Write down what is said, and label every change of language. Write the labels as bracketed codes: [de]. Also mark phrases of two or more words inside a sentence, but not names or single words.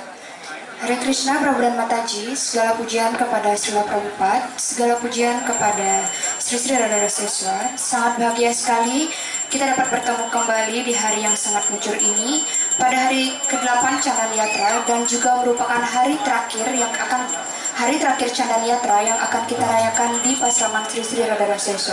[id] Hare Krishna, Prabhu dan Mataji, segala pujian kepada Srila Prabhupada, segala pujian kepada Sri Sri Radha Seswa. Sangat bahagia sekali kita dapat bertemu kembali di hari yang sangat mujur ini, pada hari ke-8 Chandan Yatra, dan juga merupakan hari terakhir Chandan Yatra yang akan kita rayakan di Pasraman Sri Sri Radha Seswa.